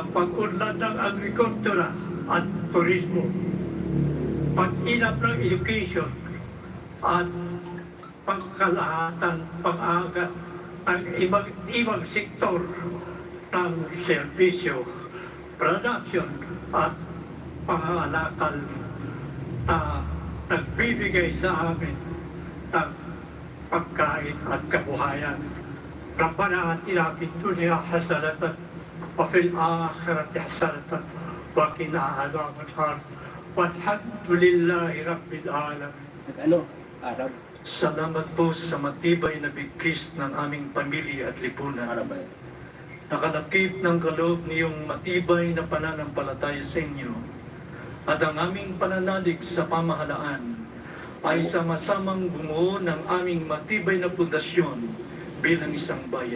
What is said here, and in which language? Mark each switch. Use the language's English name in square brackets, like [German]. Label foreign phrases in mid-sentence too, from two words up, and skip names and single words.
[Filipino] pag-unlad ng agrikultura at turismo, pag-inap ng education at pangkalahatan pang-agat ng ibang sektor ng serbisyo, production at pangangalakal na nagbibigay sa amin ng pagkain at kabuhayan. [Arabic] ربنا آتنا في الدنيا حسنة وفي الآخرة حسنة وقنا عذاب النار. والحمد لله رب العالمين. [Filipino] Ano? Arab? Salamat po sa matibay na bigkis ng aming pamilya at lipunan. Arab ba? Nakalakip ng kaloob niyong matibay na pananampalataya sa inyo at ang aming pananalig sa pamahalaan ay sama-samang bumuo ng aming matibay na pundasyon bilang isang bayan.